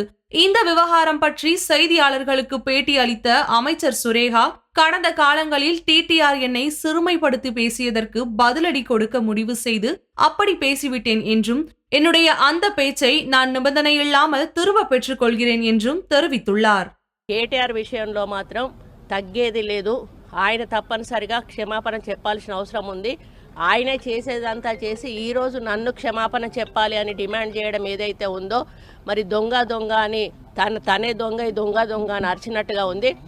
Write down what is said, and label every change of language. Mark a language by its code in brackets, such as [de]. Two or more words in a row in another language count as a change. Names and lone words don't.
[ta] இந்த விவகாரம் பற்றி செய்தியாளர்களுக்கு பேட்டி அளித்த அமைச்சர் சுரேகா, கடந்த காலங்களில் டிடிஆர் என்னை சிறுமைப்படுத்தி பேசியதற்கு பதிலடி கொடுக்க முடிவு செய்து அப்படி பேசிவிட்டேன் என்றும், என்னுடைய அந்த பேச்சை நான் நிபந்தனை இல்லாமல் திரும்ப பெற்றுக் கொள்கிறேன் என்றும் தெரிவித்துள்ளார். [te] కేటీఆర్ విషయంలో మాత్రం తగ్గేది లేదు. ఆయన తప్పనిసరిగా క్షమాపణ చెప్పాల్సిన అవసరం ఉంది. ఆయనే చేసేదంతా చేసి ఈరోజు నన్ను క్షమాపణ చెప్పాలి అని డిమాండ్ చేయడం ఏదైతే ఉందో, మరి దొంగ దొంగ అని తనే దొంగ దొంగ దొంగ అని అరిచినట్టుగా ఉంది.